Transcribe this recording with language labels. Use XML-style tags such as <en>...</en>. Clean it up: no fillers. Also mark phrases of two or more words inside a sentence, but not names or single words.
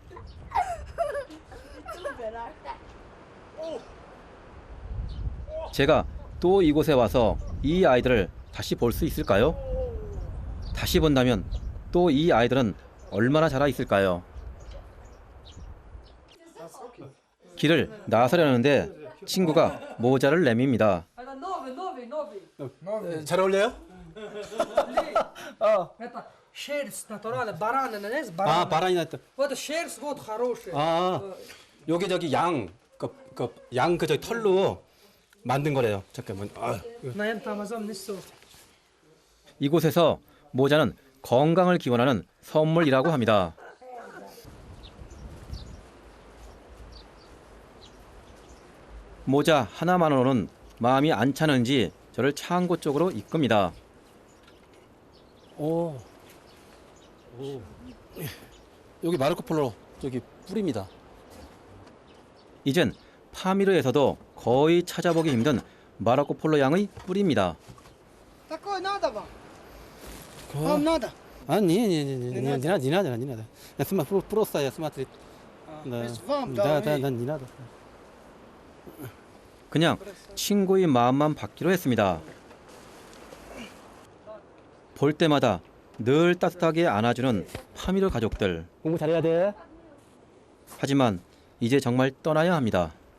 <ko>제가 또 이곳에 와서 이 아이들을 다시 볼 수 있을까요? 다시 본다면 또 이 아이들은 얼마나 자라 있을까요? 길을 나서려는데 친구가 모자를 내밉니다. 잘 어울려요?</ko> <ru>Это шерсть натуральная, баранина, не знаю,</ru> <ko>아,</ko> <ru>баранина.</ru> <ko>바람이 났다.</ko> <ru>Вот шерсть вот хорошая.</ru> <ko>아, 여기 저기 양 저기 털로 만든 거래요. 잠깐만. 아,</ko> <ru>Наверное, там азам не сот.</ru> <ko>이곳에서 모자는 건강을 기원하는 선물이라고 합니다. 모자 하나만으로는 마음이 안 차는지 저를 창고 쪽으로 이끕니다. 오. 여기 마르코폴로 저기 뿔입니다. 이젠 파미르에서도 거의 찾아보기 힘든 마르코폴로 양의 뿔입니다.</ko> <ru>Такой надо вам? Вам надо? не надо. Я просто я смотри. То есть вам, да, не надо.</ru> <ko>그냥 친구의 마음만 받기로 했습니다. 볼 때마다 늘 따뜻하게 안아주는 파미르 가족들. 공부 잘해야 돼. 하지만 이제 정말 떠나야 합니다.</ko>